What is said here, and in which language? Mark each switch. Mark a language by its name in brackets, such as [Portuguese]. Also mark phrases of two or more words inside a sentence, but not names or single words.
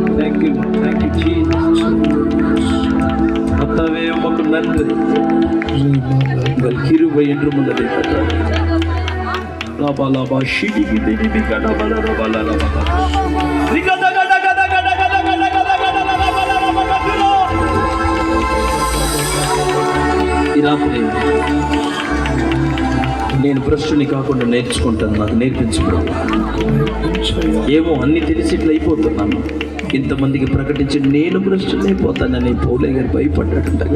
[English] Thank you, Jesus. [Tamil] கர்த்தாவே உமக்கு நன்றி. உங்கள் கிருபை என்றும் உள்ளது கர்த்தாவே. லாபா லாபா ஷிடி கிடி கிடி கட பல பல லாபா. ரிகட கட கட கட கட கட கட கட லாபா. [Telugu] ఈ రాత్రి నేను భ్రష్టుని కాకుండా నేర్చుకుంటాను, నాకు నేర్పించడం. ఏమో అన్ని తెలిసి ఇట్లా అయిపోతున్నాను. ఇంతమందికి ప్రకటించి నేను భ్రష్టుని అయిపోతానని పౌలే గారు భయపడ్డాడంటగా.